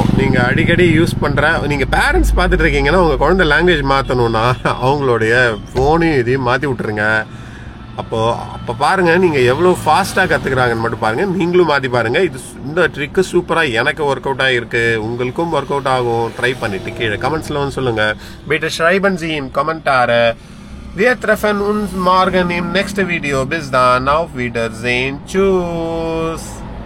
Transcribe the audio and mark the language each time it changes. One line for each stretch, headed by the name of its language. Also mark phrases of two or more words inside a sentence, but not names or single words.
Tamil: நீங்க அடிக்கடி யூஸ் பண்ற, நீங்க பேரண்ட்ஸ் பார்த்துட்டு இருக்கீங்கன்னா உங்க குழந்தை லாங்குவேஜ் மாத்தணும்னா அவங்களுடைய போனையும் இதையும் மாத்தி விட்டுருங்க. அப்ப பாருங்க நீங்க எவ்வளவு ஃபாஸ்டா கத்துக்கிறாங்கன்னு மட்டும் பாருங்க. நீங்களும் மாத்தி பாருங்க. இந்த ட்ரிக் சூப்பரா எனக்கு
English: work out
Tamil: ஆகிருக்கு, உங்களுக்கும்
English: work out
Tamil: ஆகும். ட்ரை பண்ணிட்டு கீழே கமெண்ட்ஸ்ல வந்து சொல்லுங்க.
German: Bitte schreiben Sie in Kommentare. Wir treffen uns morgen im nächsten Video. Bis dann, auf Wiedersehen. Tschüss.